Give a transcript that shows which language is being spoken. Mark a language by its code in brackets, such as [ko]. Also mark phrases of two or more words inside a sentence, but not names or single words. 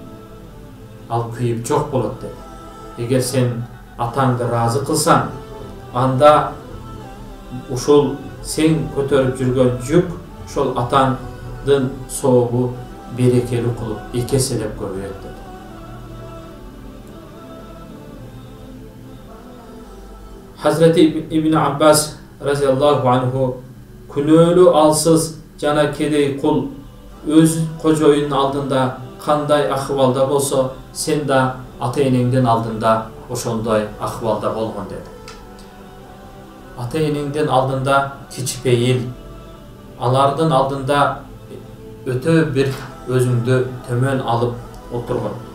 [ky] Ал күйүп жок болот dedi. Эгер сен атаңды разы кылсаң, анда ушул сен көтөрүп жүргөн жүк ошол атаңдын сообу берекелүү кылып эки эселеп көбөйөт dedi. Hazreti İbn Abbas [ar] رضي الله عنه [ky] күнөөлүү алсыз жана кедей кул өз кожоюнун алдында кандай акыбалда болсо, сен да ата-энеңдин алдында ошондой акыбалда болгон dedi. Ата-энеңдин алдында кичпейил, алардын алдында өтө бир өзүңдү төмөн алып отургон.